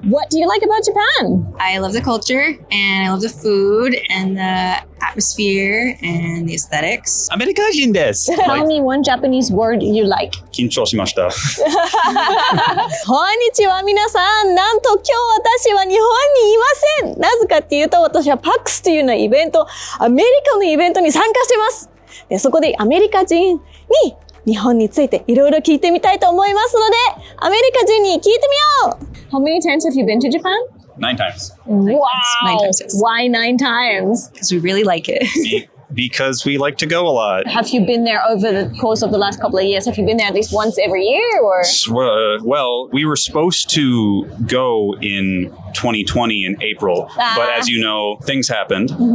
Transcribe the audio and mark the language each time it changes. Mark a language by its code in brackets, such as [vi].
[en] What do you like about Japan? I love the culture and I love the food and the atmosphere and the aesthetics. [ja] アメリカ人です。 [en] Tell me one Japanese word you like. [ja] 緊張しました。こんにちは皆さん。なんと今日私は日本にいません。なぜかっていうと私は PAX というのイベント、アメリカのイベントに参加してます。で、そこでアメリカ人に日本についていろいろ聞いてみたいと思いますので、アメリカ人に聞いてみよう。 [en] How many times have you been to Japan? 9 times. Wow. 9 times, yes. Why 9 times? Because we really like it. Because we like to go a lot. Have you been there over the course of the last couple of years? Have you been there at least once every year or? Well, we were supposed to go in 2020 in April, but as you know, things happened.